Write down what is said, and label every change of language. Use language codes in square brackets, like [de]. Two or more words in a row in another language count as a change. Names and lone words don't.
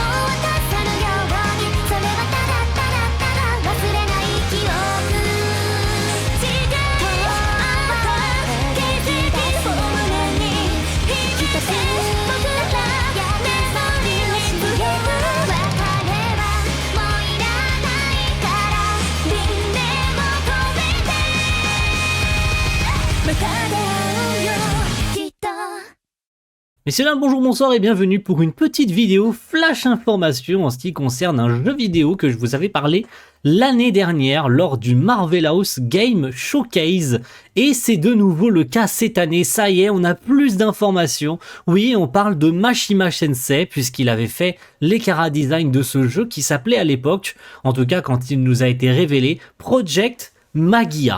[ja] 渡さぬようにそれはただただただ忘れない記憶違うまた奇跡を胸に秘めて僕らメモリーに触れる別れはもういらないから輪廻も止めてまた出会うよきっと [fr] Messieurs, dames, bonjour, bonsoir et bienvenue pour une petite vidéo flash information en ce qui concerne un jeu vidéo que je vous avais parlé l'année dernière lors du Marvelous Game Showcase et c'est de nouveau le cas cette année. Ça y est, on a plus d'informations. Oui, on parle de Mashima Sensei puisqu'il avait fait les chara-design de ce jeu qui s'appelait à l'époque, en tout cas quand il nous a été révélé, Project Magia.